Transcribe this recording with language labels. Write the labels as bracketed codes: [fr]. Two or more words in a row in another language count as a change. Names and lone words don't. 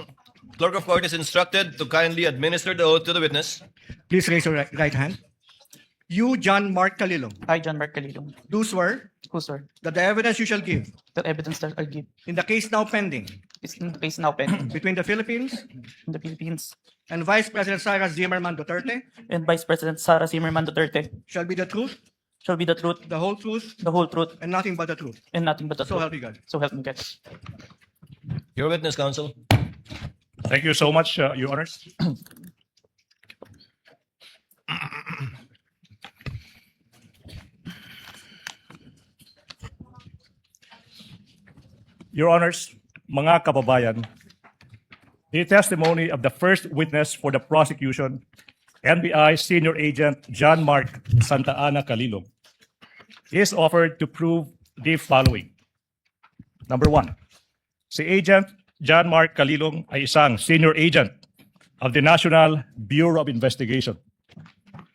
[en] Clerk of Court is instructed to kindly administer the oath to the witness. Please raise your right hand. You, John Mark Calilong, I, John Mark Calilong, do swear who swear that the evidence you shall give that evidence that I give in the case now pending is in the case now pending between the Philippines in the Philippines and Vice President Sara Zimmerman Duterte and Vice President Sara Zimmerman Duterte shall be the truth, shall be the truth, the whole truth, the whole truth, and nothing but the truth. and nothing but the So truth. help you God. So help me God. Your witness, counsel. Thank you so much, Your Honors. Your Honors, [tl] mga kababayan, [en] the testimony of the first witness for the prosecution, NBI Senior Agent Jean-Marc Santa Ana Calilo, is offered to prove the following. Number one, [tl] si Agent Jean-Marc Calilong ay isang [en] senior agent of the National Bureau of Investigation.